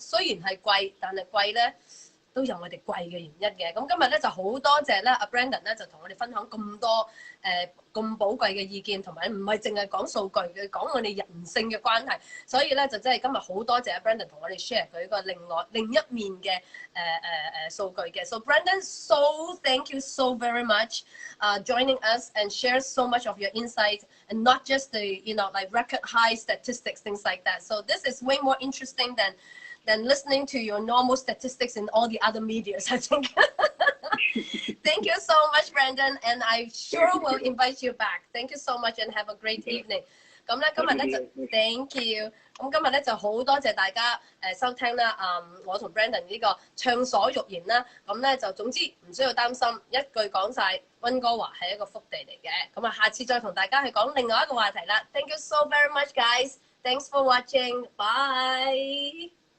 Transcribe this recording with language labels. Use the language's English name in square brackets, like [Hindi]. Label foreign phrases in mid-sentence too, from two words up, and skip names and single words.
[Cantonese] 雖然係貴，但係貴咧都有我哋貴嘅原因嘅。咁今日咧就好多謝咧阿 Brendon 咧就同我哋分享咁多咁寶貴嘅意見，同埋唔係淨係講數據嘅，講我哋人性嘅關係。所以咧就真係今日好多謝阿 Brendon 同我哋 share 佢一個另一面嘅數據嘅。 [English] So Brendon, so thank you so very much joining us and share so much of your insight and not just the like record high statistics, things like that. So this is way more interesting than listening to your normal statistics in all the other medias, I think. Thank you so much, Brendon, and I sure will invite you back. Thank you so much and have a great evening. [Cantonese] 咁咧今日咧就 [English] thank you。 [Cantonese] 咁今日咧就好多謝大家收聽啦。我同 Brendon 呢個暢所欲言啦。咁咧就總之唔需要擔心，一句講晒，溫哥華係一個福地嚟嘅。咁啊，下次再同大家去講另外一個話題啦。 [English] Thank you so very much, guys. Thanks for watching. Bye.